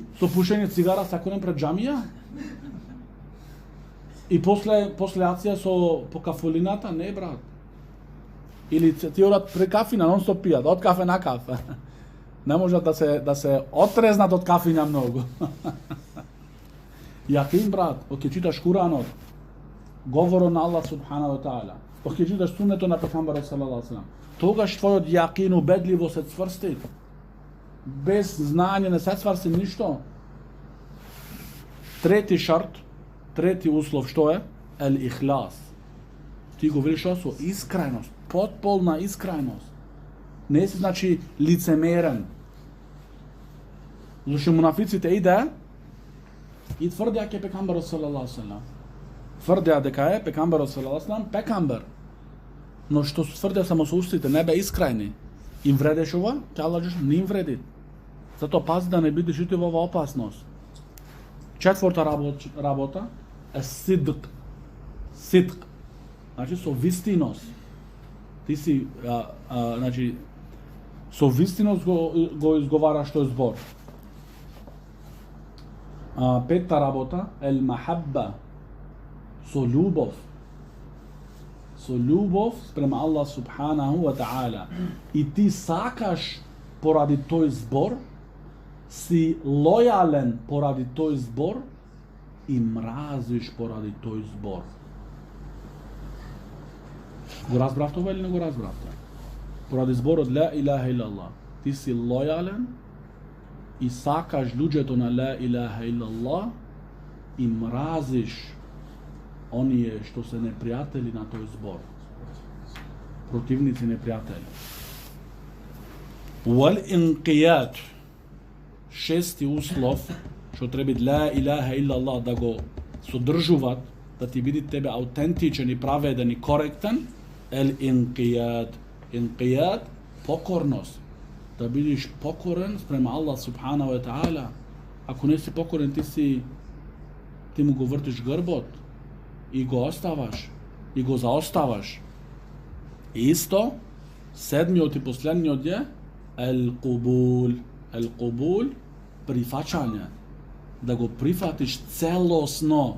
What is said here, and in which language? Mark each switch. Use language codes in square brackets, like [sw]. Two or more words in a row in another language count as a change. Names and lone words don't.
[mk] Со пушење цигара секој пред џамија? И после ација со по кафулината? Не, брат. Или ти одат при кафина, нон стоп пијат, од кафе на кафе. Не можат да се отрезнат од кафиња многу. Јакин, брат, ќе читаш Куранот, говорот на [ar] الله سبحانه وتعالى, [mk] ќе читаш суннето на пегамберот [ar] صلى الله عليه وسلم, [mk] тогаш твојот јакин убедливо се цврсти. Без знање не се цврсти ништо. Трети шарт, трети услов што е? [ar] الإخلاص. [mk] Ти го велиш со искреност, потполна искреност. Не си значи лицемерен. Зашто мунафиците и тврдеа ке пегамберот [ar] صلى الله عليه وسلم. [mk] Тврдеа дека е пегамберот [ar] صلى الله عليه وسلم [mk] пегамбер. Но што тврдеа само со устите, не бе искрени. Им вредеш ова, ќе Аллах не им вреди. Затоа пази да не бидеш ути во оваа опасност. Четврта работа е сидк. Сидк. Значи со вистиност. Ти си значи со вистиност го изговараш тој збор. Петта работа [ar] المحبة. [mk] Со љубов. Со љубов спрема [ar] الله سبحانه وتعالى. [mk] И ти сакаш поради тој збор, си лојален поради тој збор и мразиш поради тој збор. Го разбравте ова или не го разбравте? Поради зборот [ar] لا إله إلا الله. [mk] Ти си лојален и сакаш луѓето на [ar] لا إله إلا الله [mk] и мразиш оние што се непријатели на тој збор. Противници непријатели. [ar] والانقياد. [mk] Шести услов што треба [ar] لا إله إلا الله [mk] да го содржуваат, да ти биде тебе аутентичен и праведен и коректен, [ar] الانقياد. [mk] Инқијат покорност. Да бидеш покорен спрема [ar] الله سبحانه وتعالى. [mk] Ако не си покорен, ти му го вртиш грбот и го оставаш и го заоставаш. Исто, седмиот и последниот е [ar] القبول. القبول, [mk] прифаќање. Да го прифатиш целосно.